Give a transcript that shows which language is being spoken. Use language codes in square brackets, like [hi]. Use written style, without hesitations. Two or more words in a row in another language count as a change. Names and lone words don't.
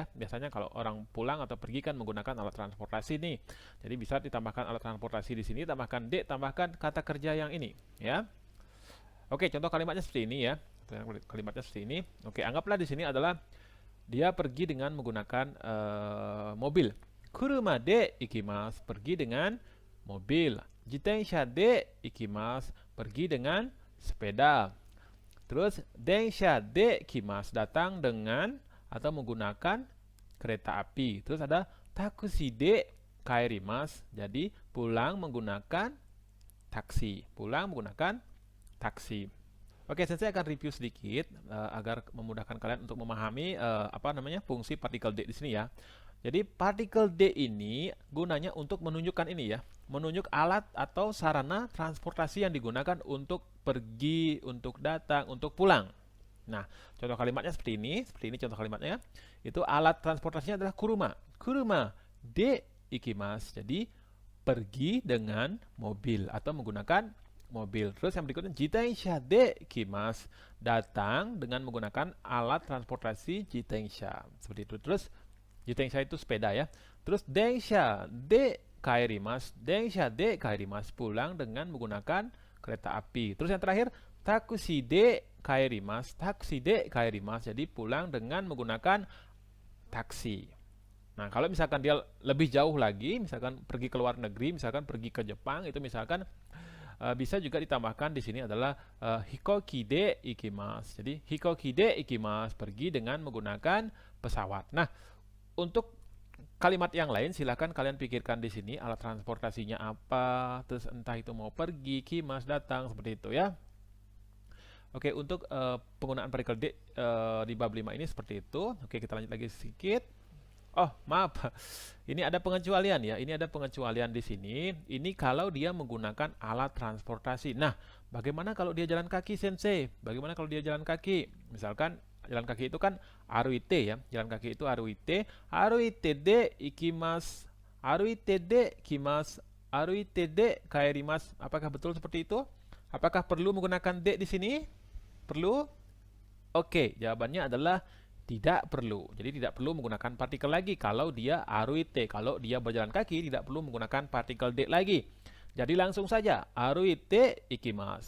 [id] Biasanya kalau orang pulang atau pergi kan menggunakan alat transportasi nih. Jadi bisa ditambahkan alat transportasi di sini, tambahkan D, tambahkan kata kerja yang ini ya. Oke, contoh kalimatnya seperti ini ya. Kalimatnya seperti ini. Oke, anggaplah di sini adalah dia pergi dengan menggunakan mobil. [ja] 車で行きます, [id] pergi dengan mobil. [ja] 自転車で行きます, [id] pergi dengan sepeda. [ja] Terus 電車で来ます, [id] datang dengan atau menggunakan kereta api. [ja] Terus ada タクシーで帰ります, [id] jadi pulang menggunakan taksi. Pulang menggunakan taksi. Oke, saya akan review sedikit agar memudahkan kalian untuk memahami fungsi partikel D di sini ya. Jadi partikel D ini gunanya untuk menunjukkan ini ya, menunjuk alat atau sarana transportasi yang digunakan untuk pergi, untuk datang, untuk pulang. Nah, contoh kalimatnya seperti ini contoh kalimatnya. Itu alat transportasinya adalah kuruma. [ja] 車で行きます. [id] Jadi pergi dengan mobil atau menggunakan mobil. Terus yang berikutnya [ja] 自転車で行きます. [id] Datang dengan menggunakan alat transportasi jitensha. Seperti itu. Terus jitensha itu sepeda ya. [ja] Terus 電車で帰ります. 電車で帰ります. [id] Pulang dengan menggunakan kereta api. Terus yang terakhir [ja] タクシーで帰ります. タクシーで帰ります. [id] Jadi pulang dengan menggunakan taksi. Nah, kalau misalkan dia lebih jauh lagi, misalkan pergi ke luar negeri, misalkan pergi ke Jepang, itu misalkan bisa juga ditambahkan di sini adalah [ja] 飛行機で行きます. Jadi 飛行機で行きます, [id] pergi dengan menggunakan pesawat. Nah, untuk kalimat yang lain silahkan kalian pikirkan di sini alat transportasinya apa, terus entah itu mau pergi, kimas, datang, seperti itu ya. Oke, untuk penggunaan partikel D di bab 5 ini seperti itu. Oke, kita lanjut lagi sedikit. Oh, maaf. Ini ada pengecualian ya. Ini ada pengecualian di sini. Ini kalau dia menggunakan alat transportasi. Nah, bagaimana kalau dia jalan kaki, Sensei? Bagaimana kalau dia jalan kaki? Misalkan jalan kaki itu kan aruite ya. Jalan kaki itu aruite. [ja] 歩いてで行きます。歩いてで来ます. 歩いてで帰ります. [id] Apakah betul seperti itu? Apakah perlu menggunakan de di sini? Perlu? Oke, jawabannya adalah tidak perlu. Jadi tidak perlu menggunakan partikel lagi kalau dia aruite. Kalau dia berjalan kaki tidak perlu menggunakan partikel D lagi. Jadi langsung saja [ja] 歩いて行きます.